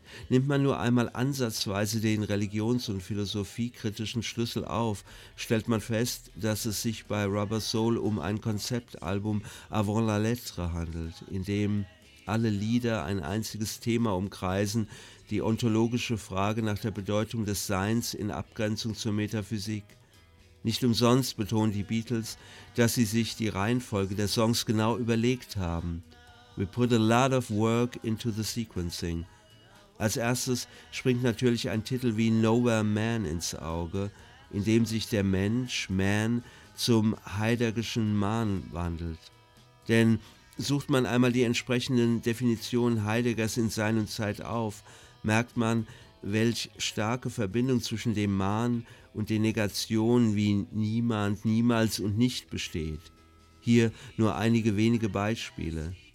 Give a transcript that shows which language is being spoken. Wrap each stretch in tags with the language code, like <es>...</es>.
<de>Nimmt man nur einmal ansatzweise den religions- und philosophiekritischen Schlüssel auf, stellt man fest, dass es sich bei Rubber Soul um ein Konzeptalbum</de> <fr>avant la lettre</fr> <de>handelt, in dem alle Lieder ein einziges Thema umkreisen, die ontologische Frage nach der Bedeutung des Seins in Abgrenzung zur Metaphysik. Nicht umsonst betonen die Beatles, dass sie sich die Reihenfolge der Songs genau überlegt haben.</de> <en>We put a lot of work into the sequencing.</en> <de>Als erstes springt natürlich ein Titel wie Nowhere Man ins Auge, in dem sich der Mensch, Man, zum heideggerschen Mann wandelt. Denn sucht man einmal die entsprechenden Definitionen Heideggers in seiner Zeit auf, merkt man, welch starke Verbindung zwischen dem Mann und den Negationen wie niemand, niemals und nicht besteht. Hier nur einige wenige Beispiele.</de>